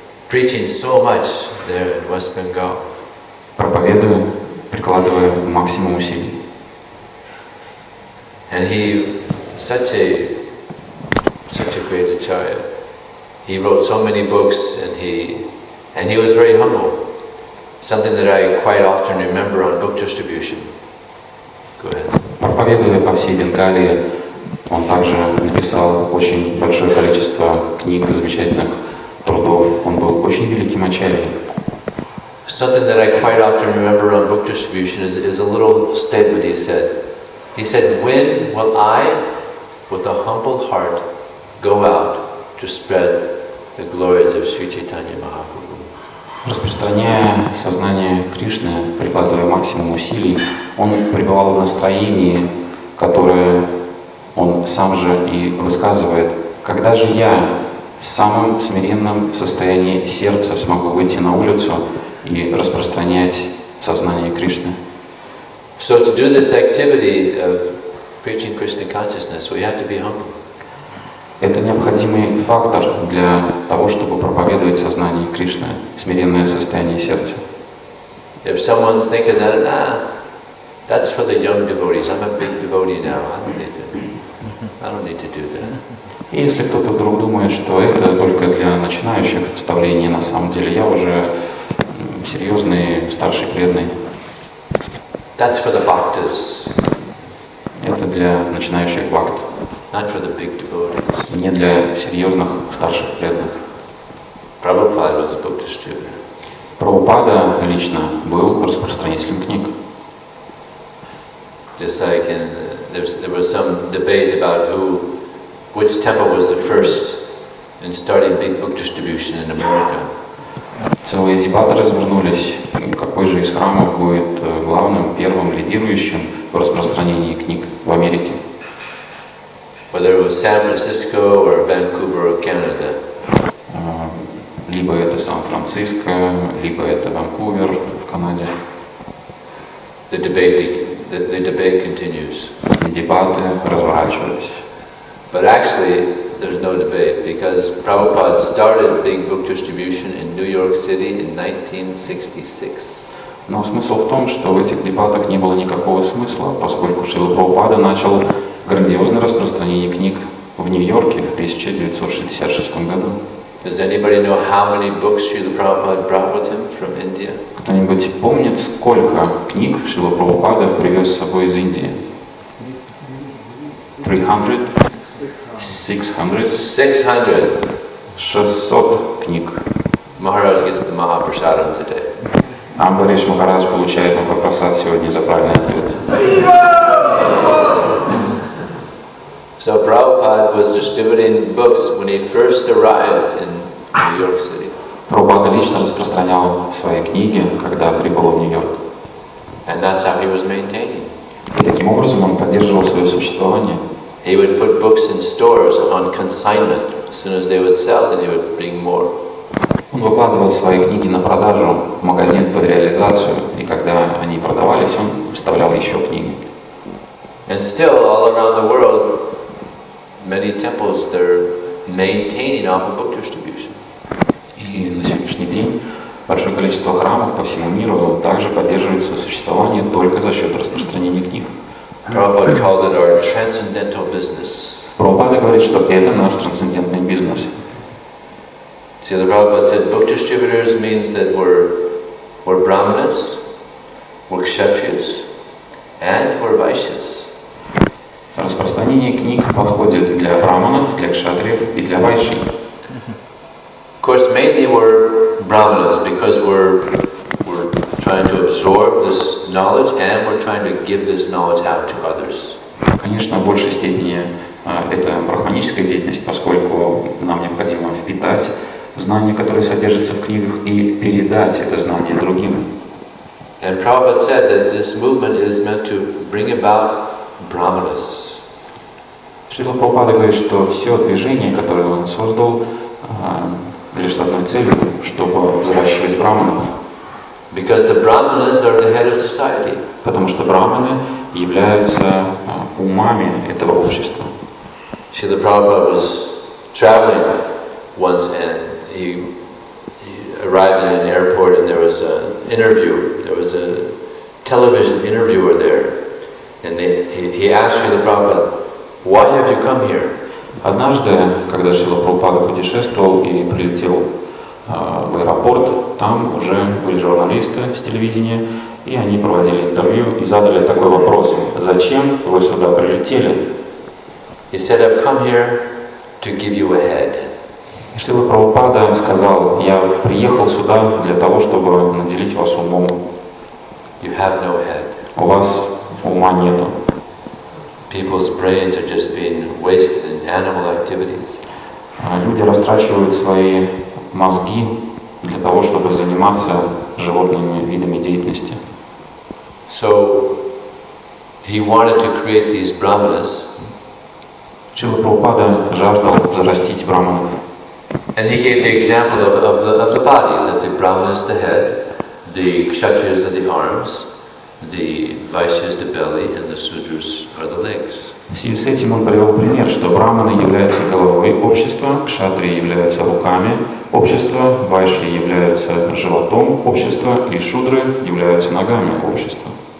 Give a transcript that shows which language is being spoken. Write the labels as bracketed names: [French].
[English] Preaching so much there in West Bengal. [Russian] проповедуя, прикладывая максимум усилий. [English] And he, such a great acharya. He wrote so many books, and he was very humble. Something that I quite often remember on book distribution. Go ahead. [Russian] Проповедуя по всей Бенгалии, он также написал очень большое количество книг, замечательных трудов. Он был очень великим ачарьей. [English] Something that I quite often remember on book distribution is a little statement he said. He said, "When will I, with a humble heart, go out to spread the glories of Sri Chaitanya Mahaprabhu?" [Russian] Распространяя сознание Кришны, прикладывая максимум усилий, он пребывал в настроении, которое он сам же и высказывает. Когда же я в самом смиренном состоянии сердца смогу выйти на улицу и распространять сознание Кришны? [English] So to do this activity of preaching Krishna consciousness, we have to be humble. [Russian] Это необходимый фактор для того, чтобы проповедовать сознание Кришны, смиренное состояние сердца. [English] If someone's thinking that, that's for the young devotees. I'm a big devotee now. I don't need to do that. [Russian] И если кто-то вдруг думает, что это только для начинающих наставлений, на самом деле я уже серьезный старший преданный. [English] That's for the bhaktas. [Russian] Это для начинающих бхакт. [English] Not for the big devotees. [Russian] Не для серьезных старших преданных. [English] Prabhupada was a book distributor. [Russian] Прабхупада лично был распространителем книг. [English] Just like there was some debate about which temple was the first in starting big book distribution in America. [Russian] Целые дебаты развернулись, какой же из храмов будет главным, первым, лидирующим в распространении книг в Америке. [English] Whether it was San Francisco or Vancouver or Canada. [Russian] Либо это Сан-Франциско, либо это Ванкувер в Канаде. [English] The debate continues. [Russian] Дебаты разворачивались. [English] But actually, there's no debate because Prabhupada started big book distribution in New York City in 1966. [Russian] Но смысл в том, что в этих дебатах не было никакого смысла, поскольку Шрила Прабхупада начал грандиозное распространение книг в Нью-Йорке в 1966 году. [English] Does anybody know how many books Srila Prabhupada brought with him from India? [Russian] Кто-нибудь помнит, сколько книг Шрила Прабхупада привез с собой из Индии? [English] 300? 600? 600. [Russian] 600 книг. [English] Maharaj gets the Mahaprasadam today. [Russian] Амбариш Махарадж получает Махапрасад сегодня за правильный ответ. [English] So Prabhupada was distributing books when he first arrived in New York City. [Russian] Прабхупада лично распространял свои книги, когда прибыл в Нью-Йорк. [English] And that's how he was maintaining. [Russian] И таким образом он поддерживал свое существование. [English] He would put books in stores on consignment. As soon as they would sell, then he would bring more. [Russian] Он выкладывал свои книги на продажу в магазин под реализацию, и когда они продавались, он вставлял еще книги. [English] And still, all around the world, many temples, they're maintaining off of book distribution. [Russian] И на сегодняшний день большое количество храмов по всему миру также поддерживает свое существование только за счет распространения книг. [English] Prabhupada called it our transcendental business. [Russian] Прабхупада говорит, что это наш трансцендентный бизнес. [English] See, the Prabhupada said book distributors means that we're brahmanas, we're kshatriyas, and we're vaishyas. [Russian] Распространение книг подходит для браманов, для кшатриев и для вайши. [English] Of course, mainly we're brahmanas because we're trying to absorb this knowledge and we're trying to give this knowledge out to others. [Russian] Конечно, в большей степени это брахманическая деятельность, поскольку нам необходимо впитать знания, которые содержатся в книгах, и передать это знание другим. [English] And Prabhupada said that this movement is meant to bring about brahmanas. [Russian] Шрила Прабхупада говорит, что все движение, которое он создал, лишь с одной целью, чтобы взращивать браманов. [English] Because the brahmanas are the head of society. [Russian] Потому что браманы являются умами этого общества. [English] Srila Prabhupada was traveling once and he arrived in an airport and there was an interview. There was a television interviewer there. And he asked Srila Prabhupada, "Why have you come here?" [Russian] Однажды, когда Шрила Прабхупада путешествовал и прилетел в аэропорт, там уже были журналисты с телевидения, и они проводили интервью и задали такой вопрос: «Зачем вы сюда прилетели?» [English] He said, "I've come here to give you a head." [Russian] Шрила Прабхупада сказал: «Я приехал сюда для того, чтобы наделить вас умом. [English] You have no head. [Russian] У вас ума нету». [English] People's brains are just being wasted in animal activities. [Russian] Люди растрачивают свои мозги для того, чтобы заниматься животными видами деятельности. [English] So he wanted to create these brahmanas. [Russian] Шрила Прабхупада жаждал взрастить браманов. [English] And he gave the example of the body, that the brahman is the head, the kshatriyas are the arms, the vaishyas the belly, and the sudras are the legs. [Russian] В связи с этим он привел пример, что браманы являются головой общества, кшатрии являются руками общества, вайши являются животом общества и шудры являются ногами общества.